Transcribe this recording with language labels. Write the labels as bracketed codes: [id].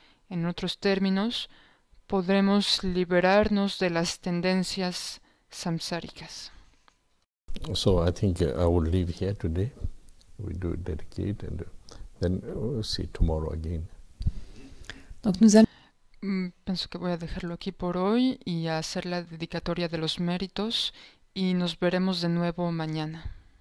[es] En otros términos, podremos liberarnos de las tendencias samsáricas. [en] So I think I will leave here today. We do dedicate and then we'll see tomorrow again. [fr] Donc nous allons... [es] Pienso que voy a dejarlo aquí por hoy y a hacer la dedicatoria de los méritos, y nos veremos de nuevo mañana.